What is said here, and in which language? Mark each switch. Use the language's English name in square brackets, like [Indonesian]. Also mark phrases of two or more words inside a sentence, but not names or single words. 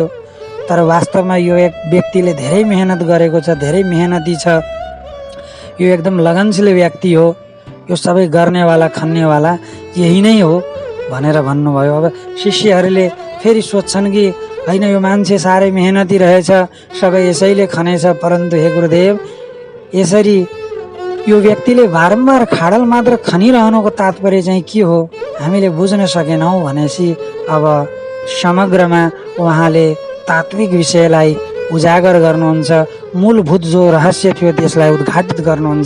[Nepali] तर वास्तवमा यो एक व्यक्तिले धेरै मेहनत गरेको छ, धेरै मेहनती छ, यो एकदम लगनशील व्यक्ति हो, यो सबै गर्नेवाला खन्नेवाला यही नै हो भनेर भन्नुभयो। अब शिष्यहरूले फेरि सोध्छन् कि होइन, यो मान्छे साह्रै मेहनती रहेछ, सबै यसैले खनेछ, परन्तु हे गुरुदेव, यसरी यो व्यक्तिले बारम्बार खाडल मात्र खनिरहनुको तात्पर्य चाहिँ के हो हामीले बुझ्न सकेनौँ भनेपछि अब समग्रमा उहाँले तात्विक विषयलाई उजागर गर्नुहुन्छ, मूलभूत जो रहस्य थियो त्यसलाई उद्घाटित गर्नुहुन्छ।